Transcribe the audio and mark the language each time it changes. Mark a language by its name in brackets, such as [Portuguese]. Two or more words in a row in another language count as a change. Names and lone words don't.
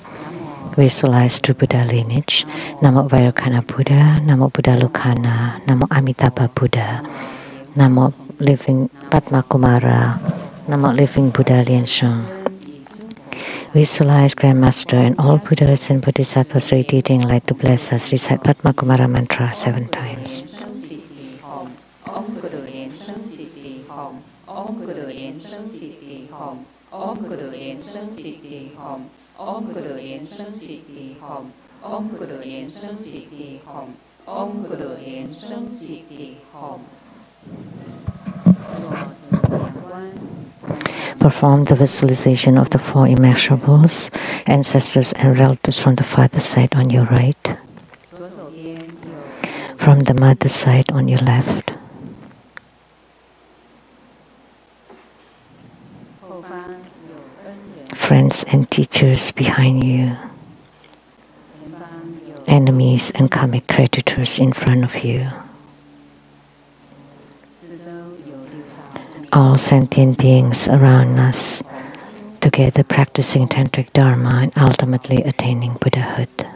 [English] Visualize true Buddha lineage. Namo Vairocana Buddha, Namo Buddha Lokana, Namo Amitabha Buddha, Namo Living Padma Kumara, Namo Living Buddha Liansheng. Visualize Grandmaster and all Buddhas and Bodhisattvas radiating light to bless us. Recite Padma Kumara mantra 7 times. [Sanskrit] Om Guru Yen Sung Siddhi Hom. Om Guru Yen Sung Siddhi Hom. Om Guru Yen Sung Siddhi Hom. Om Guru Yen Sung Siddhi Hom. Om Guru Yen Sung Siddhi Hom. [English] Perform the visualization of the 4 immeasurables, ancestors and relatives from the father's side on your right, from the mother's side on your left, friends and teachers behind you, enemies and karmic creditors in front of you, all sentient beings around us, together practicing Tantric Dharma and ultimately attaining Buddhahood.